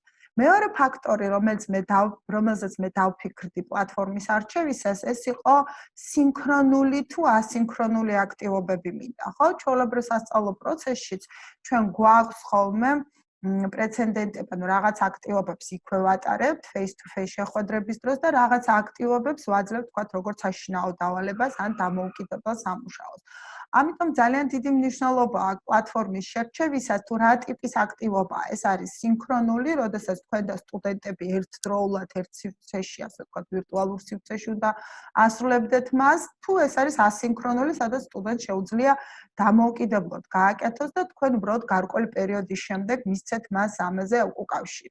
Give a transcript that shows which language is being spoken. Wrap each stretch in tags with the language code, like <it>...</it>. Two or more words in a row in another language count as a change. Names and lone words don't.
<ka>მეორე ფაქტორი, რომელზეც მე დავფიქრდი პლატფორმის არჩევისას, ეს იყო სინქრონული თუ ასინქრონული აქტივობები მინდა, ხო? ჩვეულებრივ სასწავლო პროცესშიც ჩვენ გვაქვს ხოლმე პრეცედენტები, ანუ რაღაც აქტივობებს იქვე ვატარებთ</ka> <en>face-to-face</en> <ka>შეხვედრების დროს და რაღაც აქტივობებს ვაძლევთ, თქვათ, როგორც საშინაო დავალებას ან დამოუკიდებელ სამუშაოს. ამიტომ ძალიან დიდი მნიშვნელობა აქვს პლატფორმის შერჩევისას, თუ რა ტიპის აქტივობაა. ეს არის სინქრონული, როდესაც თქვენ და სტუდენტები ერთდროულად ერთ სივრცეში, ასე ვთქვათ, ვირტუალურ სივრცეში უნდა ასრულებდეთ მას, თუ ეს არის ასინქრონული, სადაც სტუდენტს შეუძლია დამოუკიდებლად გააკეთოს და თქვენ უბრალოდ გარკვეული პერიოდის შემდეგ მისცეთ მას ამაზე უკავშირი.</ka>